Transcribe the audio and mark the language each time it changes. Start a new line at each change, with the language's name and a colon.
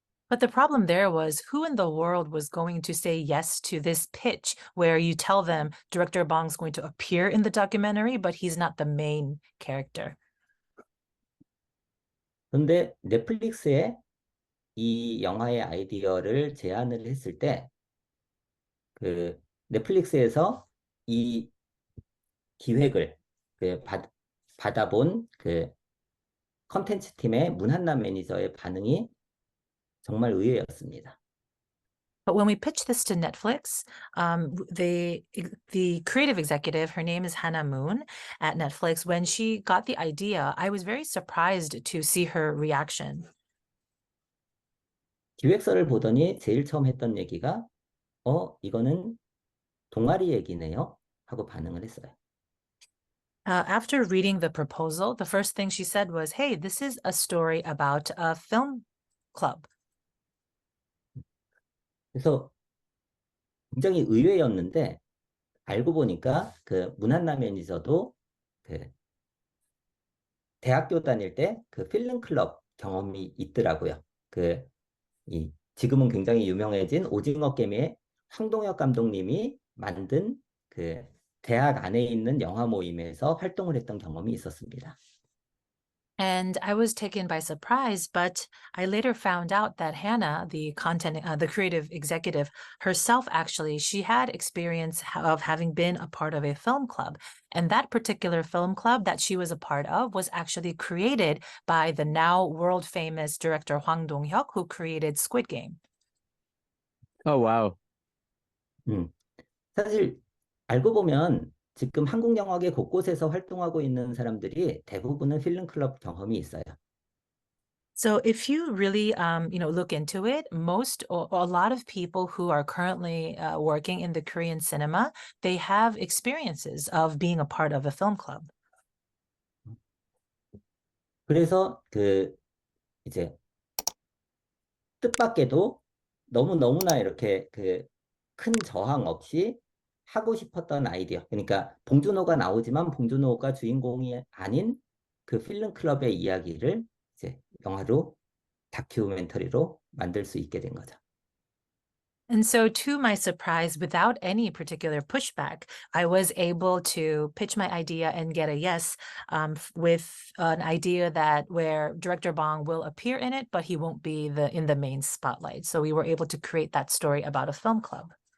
English: But the problem there was who in the world was going to say yes to this pitch where you tell them director Bong's going to appear in the documentary, but he's not the main character.
Korean: 그런데 넷플릭스에 이 영화의 아이디어를 제안을 했을 때 그 넷플릭스에서 이 기획을 받아본 그 컨텐츠 팀의 문한나 매니저의 반응이 정말 의외였습니다.
English: But when we pitched this to Netflix, the creative executive, her name is Hannah Moon at Netflix. When she got the idea, I was very surprised to see her reaction.
Korean: 기획서를 보더니 제일 처음 했던 얘기가 이거는 동아리 얘기네요 하고 반응을 했어요.
English: After reading the proposal, the first thing she said was, "Hey, this is a story about a film club."
Korean: 그래서 굉장히 의외였는데 알고 보니까 그 문한나 매니저도 그 대학교 다닐 때 그 필름 클럽 경험이 있더라고요. 지금은 굉장히 유명해진 오징어 게임의 황동혁 감독님이 만든 그 대학 안에 있는 영화 모임에서 활동을 했던 경험이 있었습니다.
English: And I was taken by surprise, but I later found out that Hannah, the creative executive herself, actually, she had experience of having been a part of a film club. And that particular film club that she was a part of was actually created by the now world famous director Hwang Dong-hyuk, who created Squid Game. Oh, wow.
Korean: 사실 알고 보면 지금 한국 영화계 곳곳에서 활동하고 있는 사람들이 대부분은 필름 클럽 경험이 있어요.
English: So if you really, look into it, most or a lot of people who are currently working in the Korean cinema, they have experiences of being a part of a film club.
Korean: 그래서 이제 뜻밖에도 너무나 이렇게 큰 저항 없이 하고 싶었던 아이디어. 그러니까 봉준호가 나오지만 봉준호가 주인공이 아닌 그 필름 클럽의 이야기를 이제 영화로 다큐멘터리로 만들 수 있게 된 거죠.
English: And so, to my surprise, without any particular pushback, I was able to pitch my idea and get a yes, with an idea that where director Bong will appear in it, but he won't be in the main spotlight. So we were able to create that story about a film club.